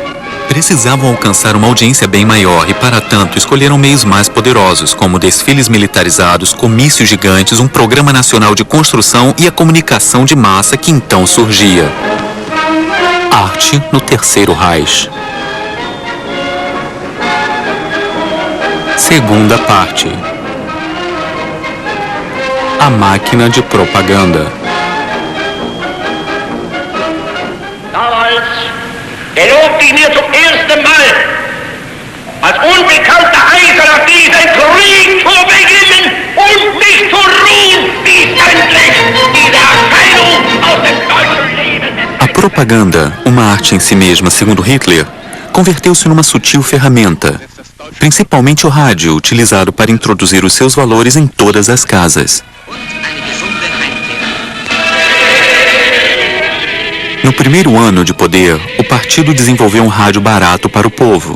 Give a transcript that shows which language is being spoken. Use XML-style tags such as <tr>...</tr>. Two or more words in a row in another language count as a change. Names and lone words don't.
<pt>Precisavam alcançar uma audiência bem maior e, para tanto, escolheram meios mais poderosos, como desfiles militarizados, comícios gigantes, um programa nacional de construção e a comunicação de massa que então surgia. Arte no Terceiro Reich. Segunda parte. A máquina de propaganda.</pt> <de>Damals gelobte ich mir zum ersten Mal, als unbekannter Heiser auf diesen Krieg zu beginnen und mich zu ruhen, wie endlich diese Erscheinung aus dem deutschen Leben.</de> <pt>A propaganda, uma arte em si mesma, segundo Hitler, converteu-se numa sutil ferramenta, principalmente o rádio, utilizado para introduzir os seus valores em todas as casas. No primeiro ano de poder, o partido desenvolveu um rádio barato para o povo.</pt>